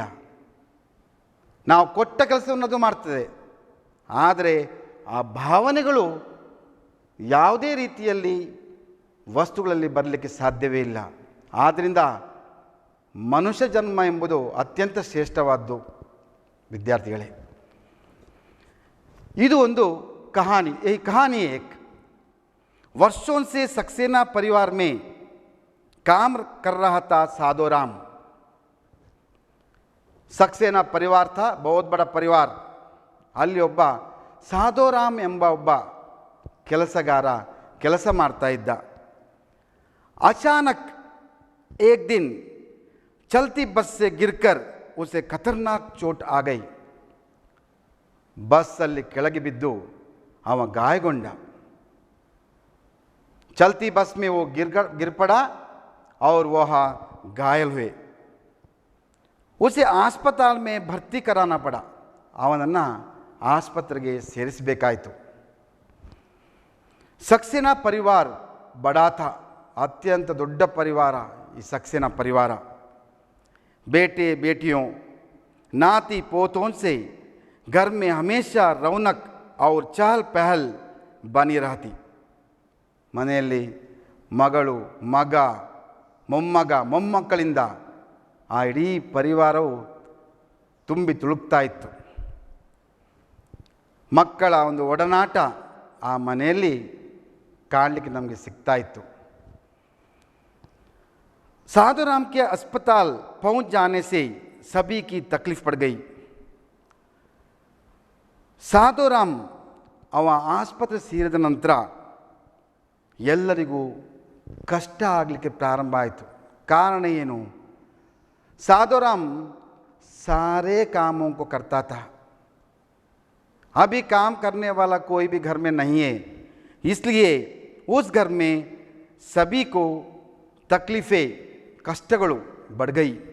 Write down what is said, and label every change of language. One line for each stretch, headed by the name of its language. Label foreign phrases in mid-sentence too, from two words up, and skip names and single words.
Kannada: ನಾವು ಕೊಟ್ಟ ಕೆಲಸವನ್ನು ಅದು ಮಾಡ್ತದೆ, ಆದರೆ ಆ ಭಾವನೆಗಳು ಯಾವುದೇ ರೀತಿಯಲ್ಲಿ ವಸ್ತುಗಳಲ್ಲಿ ಬರಲಿಕ್ಕೆ ಸಾಧ್ಯವೇ ಇಲ್ಲ. ಆದ್ದರಿಂದ ಮನುಷ್ಯ ಜನ್ಮ ಎಂಬುದು ಅತ್ಯಂತ ಶ್ರೇಷ್ಠವಾದ್ದು ವಿದ್ಯಾರ್ಥಿಗಳೇ. ಇದು ಒಂದು कहानी.
Hindi: यही कहानी एक वर्षों से सक्सेना परिवार में काम कर रहा था साधोराम. सक्सेना परिवार था, बहुत बड़ा परिवार.
Kannada: ಅಲ್ಲಿ ಒಬ್ಬ ಸಾಧೋರಾಮ್ ಎಂಬ ಒಬ್ಬ ಕೆಲಸಗಾರ ಕೆಲಸ ಮಾಡ್ತಾ ಇದ್ದ.
Hindi: अचानक एक दिन चलती बस से गिरकर उसे खतरनाक चोट आ गई.
Kannada: ಬಸ್ಸಲ್ಲಿ ಕೆಳಗೆ ಬಿದ್ದು ಅವ ಗಾಯಗೊಂಡ.
Hindi: चलती बस में वो गिर पड़ा और वह घायल हुए. उसे अस्पताल में भर्ती कराना पड़ा.
Kannada: ಅವನನ್ನು ಆಸ್ಪತ್ರೆಗೆ ಸೇರಿಸಬೇಕಾಯಿತು.
Hindi: सक्सेना परिवार बड़ा था. अत्यंत दೊಡ್ಡ परिवार ಈ सक्सेना परिवार. बेटे बेटियों, नाती पोतों से घर में हमेशा रौनक और चहल पहल बनी रहती.
Kannada: ಮನೆಯಲ್ಲಿ ಮಗಳು, ಮಗ, ಮೊಮ್ಮಗ, ಮೊಮ್ಮಕ್ಕಳಿಂದ ಆ ಇಡೀ ಪರಿವಾರವು ತುಂಬಿ ತುಳುಕ್ತಾ ಇತ್ತು. ಮಕ್ಕಳ ಒಂದು ಒಡನಾಟ ಆ ಮನೆಯಲ್ಲಿ ಕಾಣಲಿಕ್ಕೆ ನಮಗೆ ಸಿಗ್ತಾ ಇತ್ತು.
Hindi: साधोराम के अस्पताल पहुंच जाने से सभी की तकलीफ पड़ गई.
Kannada: ಸಾಧೋರಾಮ್ ಅವ ಆಸ್ಪತ್ರೆ ಸೇರಿದ ನಂತರ ಎಲ್ಲರಿಗೂ ಕಷ್ಟ ಆಗಲಿಕ್ಕೆ ಪ್ರಾರಂಭ ಆಯಿತು. ಕಾರಣ ಏನು?
Hindi: साधोराम सारे कामों को करता था. अभी काम करने वाला कोई भी घर में नहीं है, इसलिए उस घर में सभी को तकलीफ़ें, कष्टಗಳು बढ़ गई.